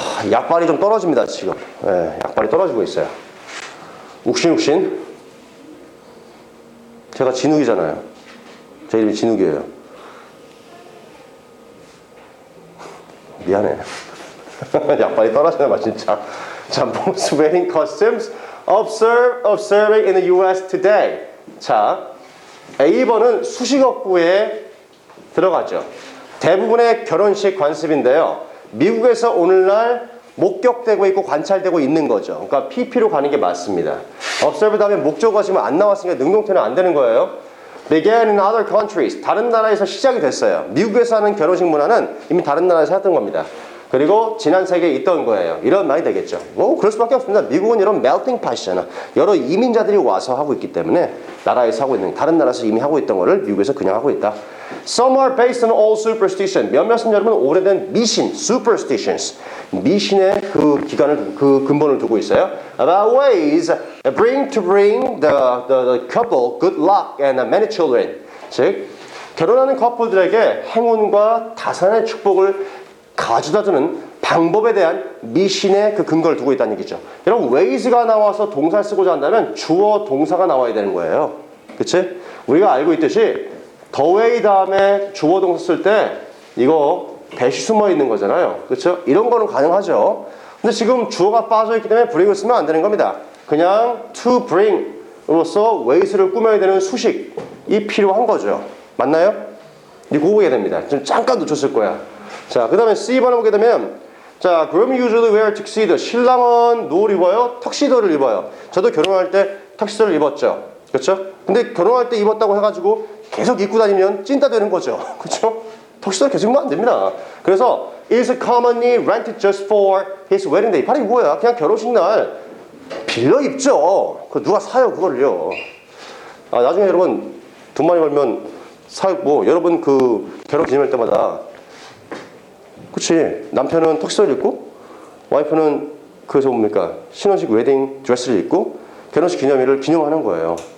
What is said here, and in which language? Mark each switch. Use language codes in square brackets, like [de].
[ko] 약발이 좀 떨어집니다 지금. 약발이 떨어지고 있어요. 욱신욱신. 제가 진욱이잖아요. 제 이름이 진욱이에요. 미안해. 약발이 떨어지나 봐 진짜. [en] 자, most wedding customs observing in the U.S. today. [ko] 자, A번은 수식어구에 들어가죠. 대부분의 결혼식 관습인데요. 미국에서 오늘날 목격되고 있고 관찰되고 있는 거죠. 그러니까 PP로 가는 게 맞습니다. observe 다음에 목적어가 지금 안 나왔으니까 능동태는 안 되는 거예요. [en] began in other countries. [ko] 다른 나라에서 시작이 됐어요. 미국에서 하는 결혼식 문화는 이미 다른 나라에서 했던 겁니다. 그리고 지난 세계에 있던 거예요. 이런 말이 되겠죠. 뭐 그럴 수밖에 없습니다. 미국은 이런 melting pot이잖아. 여러 이민자들이 와서 하고 있기 때문에 나라에서 하고 있는, 다른 나라에서 이미 하고 있던 거를 미국에서 그냥 하고 있다. [en] Some are based on old superstition. [ko] 몇몇은 여러분 오래된 미신, superstitions. 미신의 그 기간을, 그 근본을 두고 있어요. [en] About ways to bring the couple good luck and many children. [ko] 즉, 결혼하는 커플들에게 행운과 다산의 축복을 가져다 주는 방법에 대한 미신의 그 근거를 두고 있다는 얘기죠. 여러분, ways가 나와서 동사를 쓰고자 한다면 주어 동사가 나와야 되는 거예요. 그치? 우리가 알고 있듯이 the way 다음에 주어 동사 쓸 때 이거 대시 숨어 있는 거잖아요. 그렇죠? 이런 거는 가능하죠. 근데 지금 주어가 빠져 있기 때문에 bring을 쓰면 안 되는 겁니다. 그냥 to bring으로서 ways를 꾸며야 되는 수식이 필요한 거죠. 맞나요? 이거 그거 해야 됩니다. 좀 잠깐 놓쳤을 거야. 자, 그 다음에 C번을 보게 되면 자, [en] groom usually wear tuxedo. [ko] 신랑은 누를 입어요? 턱시도를 입어요. 저도 결혼할 때 턱시도를 입었죠. 그렇죠? 근데 결혼할 때 입었다고 해가지고 계속 입고 다니면 찐따 되는 거죠. 그렇죠? 턱시도를 계속 입으면 안 됩니다. [en] 그래서 is commonly rented just for his wedding day. [ko] 바로 이거야. 그냥 결혼식 날 빌려 입죠. 그 누가 사요 그걸요. 아, 나중에 여러분 돈 많이 벌면 뭐 여러분 그 결혼 기념할 때마다 그치, 남편은 턱시도를 입고 와이프는 그래서 뭡니까 신혼식 웨딩 드레스를 입고 결혼식 기념일을 기념하는 거예요.